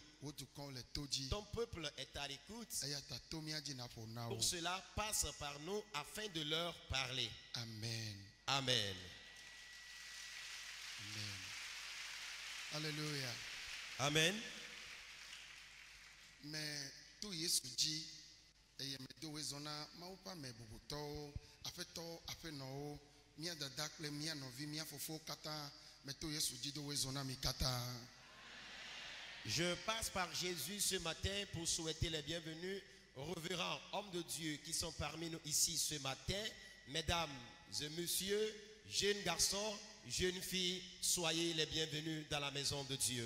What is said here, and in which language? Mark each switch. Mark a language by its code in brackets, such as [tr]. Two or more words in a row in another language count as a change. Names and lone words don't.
[fr] Ton peuple est à l'écoute. Pour cela, passe par nous afin de leur parler. Amen. Amen. Amen. Alléluia. Amen. Mais tout [ee] Yesuji et me zona maupa me bubuto afeto afeno mia dadakle mia novi mia fofo kata me tout Yesuji do zona mi kata. [fr] Je passe par Jésus ce matin pour souhaiter les bienvenus aux révérends hommes de Dieu qui sont parmi nous ici ce matin. Mesdames et messieurs, jeunes garçons, jeunes filles, soyez les bienvenus dans la maison de Dieu.